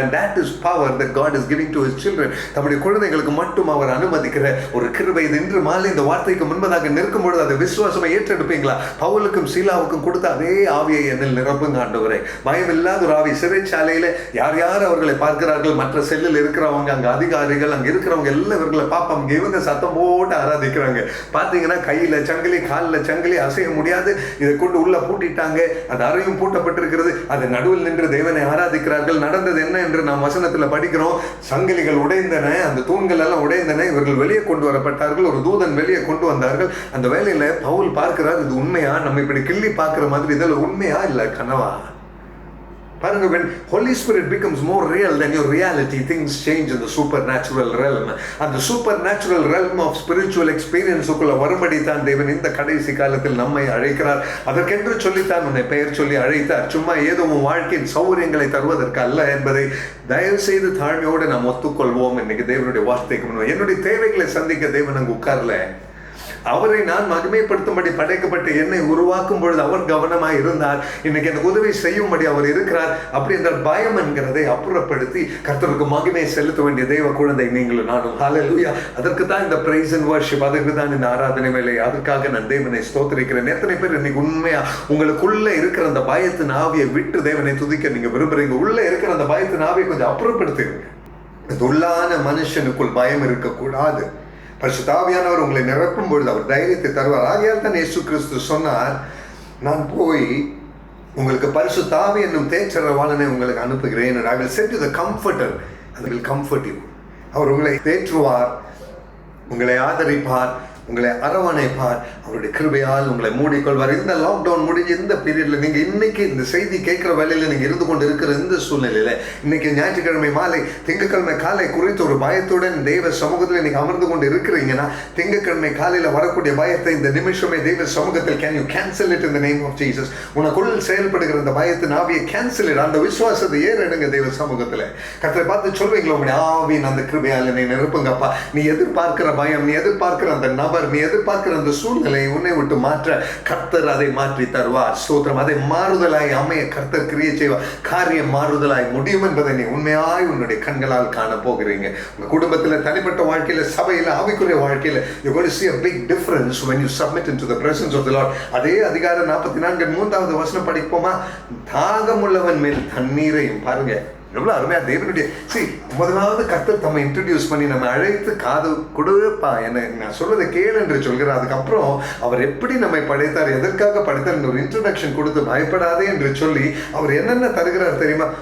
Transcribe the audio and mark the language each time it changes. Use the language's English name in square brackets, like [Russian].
[English] And that is power that God is giving to his children. [Tamil] தம்முடைய குழந்தைகளுக்கு மட்டும் அவர் அனுமதிக்கிற ஒரு கிருபை. இது இன்று மாலை இந்த வார்த்தைக்கு முன்பதாக நிற்கும் பொழுது அதை விசுவாசமா ஏற்றெடுப்பீங்களா? பவுலுக்கும் சீலாவுக்கும் கொடுத்த அதே ஆவியை என்னில் நிரப்புங்க ஆண்டவரே. பயமில்லாத ஒரு ஆவி. சிறைச்சாலையில யார் யார் அவர்களை பார்க்கிறார்கள், மற்ற செல்லில் இருக்கிறவங்க, அங்க அதிகாரிகள், அங்க இருக்கிறவங்க எல்லாம் இவர்களை பார்ப்பாங்க. இவங்க சத்தம் போட்டு ஆராதிக்கிறாங்க. பார்த்தீங்கன்னா கையில சங்கிலி, காலில் சங்கிலி, அசைய முடியாது. இதை கொண்டு உள்ள பூட்டிட்டாங்க. அது அறையும் பூட்டப்பட்டிருக்கிறது. அது நடுவில் நின்று தேவனை ஆராதிக்கிறார்கள். நடந்தது என்ன என்று நாம் வசனத்தில் படிக்கிறோம். சங்கிலிகள் உடைந்தன, அந்த தூண்கள் எல்லாம் உடைந்தன. இவர்கள் வெளியே கொண்டு வரப்பட்டார்கள். ஒரு தூதன் வெளியே கொண்டு வந்தார்கள். அந்த வேலையில பவுல் பார்க்கிறார், இது உண்மையா? நம்ம இப்படி கிள்ளி பார்க்கிற மாதிரி இதில் உண்மையா இல்ல கனவா? பாருங்க, [English] when Holy Spirit becomes more real than your reality, things change in the supernatural realm. And the supernatural realm of spiritual experience [Tamil] உக்குள்ள வரும்படி தான் தேவன் இந்த கடைசி காலத்தில் நம்மை அழைக்கிறார். அதற்கென்று சொல்லித்தான் உன்னை பெயர் சொல்லி அழைத்தார். சும்மா ஏதோ உன் வாழ்க்கையின் சௌகரியங்களை தருவதற்கு அல்ல என்பதை தயவு செய்து தாழ்மையோடு நாம் ஒத்துக்கொள்வோம். இன்னைக்கு தேவனுடைய வார்த்தைக்கு முன்னும் என்னுடைய தேவைகளை சந்திக்க தேவன் அங்கு உட்கார்ல. அவரை நான் மகிமைப்படுத்தும்படி படைக்கப்பட்ட என்னை உருவாக்கும் பொழுது அவர் கவனமாக இருந்தார். இன்னைக்கு எனக்கு உதவி செய்யும்படி அவர் இருக்கிறார். அப்படி என்றால் பயம் என்கிறதை அப்புறப்படுத்தி கர்த்தருக்கு மகிமை செலுத்த வேண்டிய தேவ குழந்தை நீங்களும் நானும். ஹல்லேலூயா. அதற்கு தான் இந்த பிரைஸ் அண்ட் வர்ஷிப், அதற்கு தான் இந்த ஆராதனை வேலை. அதுக்காக நான் தேவனை ஸ்தோத்திரிக்கிறேன். எத்தனை பேர் இன்னைக்கு உண்மையா உங்களுக்குள்ள இருக்கிற அந்த பயத்தின் ஆவியை விட்டு தேவனை துதிக்க நீங்க விரும்புறீங்க? உள்ள இருக்கிற அந்த பயத்தின் ஆவியை கொஞ்சம் அப்புறப்படுத்துங்க. உள்ளான மனுஷனுக்குள் பயம் இருக்கக்கூடாது. பரிசுத்த ஆவியானவர் உங்களை நிரப்பும் பொழுது அவர் தைரியத்தை தருவார். ஆகையால் தான் இயேசு கிறிஸ்து சொன்னார், நான் போய் உங்களுக்கு பரிசுத்த ஆவி என்னும் தேற்றரவாளனை உங்களுக்கு அனுப்புகிறேன். [English] I will send you the comforter and will comfort you. [Tamil] அவர் உங்களை தேற்றுவார், உங்களை ஆதரிப்பார், உங்களை அரவணைப்பார். அவருடைய கிருபையால் உங்களை மூடிக்கொள்வார். இந்த லாக்டவுன் முடிஞ்சு இந்த பீரியட்ல நீங்க இன்னைக்கு இந்த செய்தி கேட்கிற வேலையில நீங்க இருந்து கொண்டு இருக்கிற இந்த சூழ்நிலையில, இன்னைக்கு ஞாயிற்றுக்கிழமை மாலை, திங்கட்கிழமை காலை குறித்து ஒரு பயத்துடன் தெய்வ சமூகத்தில் நீங்க அமர்ந்து கொண்டு இருக்கிறீங்கன்னா, திங்கட்கிழமை காலையில வரக்கூடிய பயத்தை இந்த நிமிஷமே தெய்வ சமூகத்தில் [English] Can you cancel it in the name of Jesus. [Tamil] உனக்குள் செயல்படுகிற அந்த பயத்தின் ஆவியை [English] Cancel it. [Tamil] அந்த விசுவாசத்தை ஏறெடுங்க தெய்வ சமூகத்தில். கர்த்தரை பார்த்து சொல்வீங்களா, உங்களுடைய ஆவியின் அந்த கிருபையால் நீ நிரப்புங்கப்பா. நீ எதிர்பார்க்கிற பயம், நீ எதிர்பார்க்கிற அந்த நபர், நீ எதிர்பார்க்கிற அந்த சூழ்நிலை உன்னை விட்டு மாற்ற கர்த்தர் அதை மாற்றி தருவார். ஸ்தோத்திரம். அதை மாறுதலாய் அமைய கர்த்தர் கிரியை செய்வார். காரியம் மாறுதலாய் முடியும் என்பதை நீ உண்மையாய் உன்னுடைய கண்களால் காண போகிறீங்க. உங்க குடும்பத்தில், தனிப்பட்ட வாழ்க்கையில, சபையில, ஆவிக்குரிய வாழ்க்கையில [English] you're going to see a big difference when you submit into the presence of the Lord. [Tamil] அதே அதிகாரம் 44 3வது வசனம் படிப்போமா? தாகமுள்ளவன் மேல் தண்ணீரையும், பாருங்க, எவ்வளவு அருமையா தேவனுடைய முதலாவது கர்த்தர் தம்மை இன்ட்ரடியூஸ் பண்ணி நம்ம அழைத்து காது கொடுப்பா என்ன நான் சொல்றதை கேளு என்று சொல்கிறார். அதுக்கப்புறம் அவர் எப்படி நம்மை படைத்தார், எதற்காக படைத்தார் ஒரு இன்ட்ரோடக்ஷன் கொடுத்து பயப்படாதே என்று சொல்லி அவர் என்னென்ன தருகிறார் தெரியுமா?